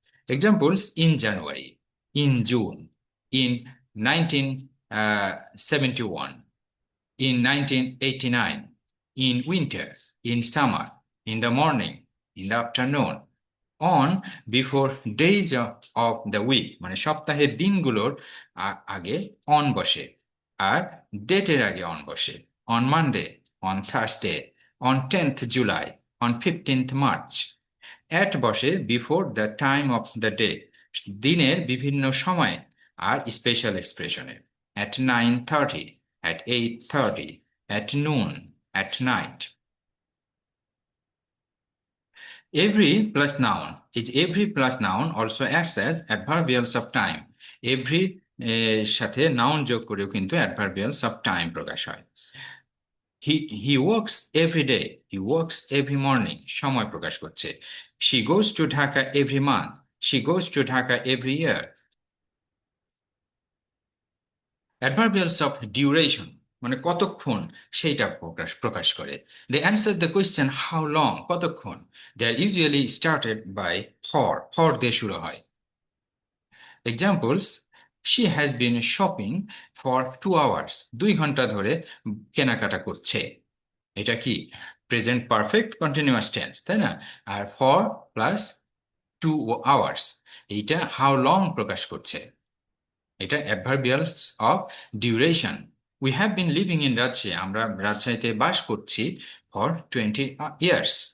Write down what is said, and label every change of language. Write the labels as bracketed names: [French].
[English] examples: in January, in June, in 1971, in 1989, in winter, in summer, in the morning, in the afternoon, on before days of the week, [Bangla] মানে সপ্তাহের দিনগুলোর আগে on বসে, [English] আর ডেটের আগে অন বসে। on Monday, on Thursday, on 10th July, on 15th March. at বসে before the time of the day, [Bangla] দিনের বিভিন্ন সময় আর [English] Special এক্সপ্রেশনে। at 9:30, at 8:30, at noon, at night. Every plus noun is every plus noun also acts as adverbials of time. [Bangla] Every সাথে noun যোগ করেও কিন্তু adverbials of time প্রকাশ হয়। [English] He works every day, he works every morning, [Bangla] সময় প্রকাশ করছে। [English] She goes to Dhaka every month, she goes to Dhaka every year. [Bangla] Adverbials of duration মানে কতক্ষণ সেইটা প্রকাশ করে। [English] They answer the question how long, কতক্ষণ। They are usually started by for [Bangla] দিয়ে শুরু হয়। [English] Examples: she has been shopping for 2 hours, [Bangla] 2 ঘন্টা ধরে কেনাকাটা করছে। এটা কি প্রেজেন্ট পারফেক্ট কন্টিনিউয়াস টেন্স, তাই না? আর ফর প্লাস 2 hours, এইটা [English] how long [Bangla] প্রকাশ করছে। এটা adverbials of duration. [English] we have been living in Rajshahi, [Bangla] আমরা রাজশাহীতে বাস করছি [English] For 20 years.